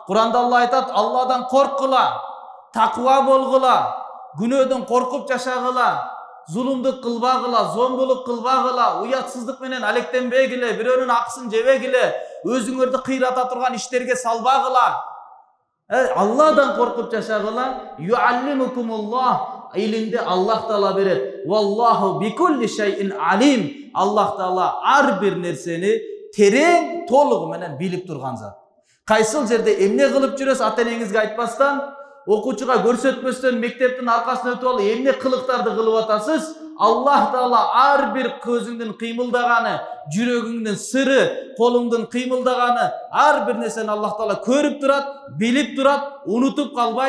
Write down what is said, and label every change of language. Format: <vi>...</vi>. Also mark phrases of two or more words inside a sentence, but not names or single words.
<ky>Куранда Алла айтат, Алладан коркула, таква болгула, күнөөдөн коркуп жашагыла, зулумдук кылбагыла, зомбулук кылбагыла, уятсыздык менен алектенбегиле, бирөөнүн акысын жебегиле, өзүңөрдү кыйрата турган иштерге салбагыла. Алладан коркуп жашагыла.</ky> <ar>يعلمكم الله.</ar> <ky>Илимди Аллах Таала берет.</ky> <ar>والله بكل شيء عليم.</ar> <ky>Аллах Таала ар бир нерсени терең, толугу менен билип турган зат. Кайсыл жерде эмне кылып жүрөсүз ата энеңизге айтпастан, окуучуга көрсөтпөстөн мектептин аркасына өтүп алып эмне кылыктарды кылып атасыз? Аллах Таала ар бир көзүңдүн кыймылдаганы, жүрөгүңдүн сыры, колуңдун кыймылдаганы, ар бир нерсени Аллах Таала көрүп турат, билип турат, унутуп калбайт.</ky>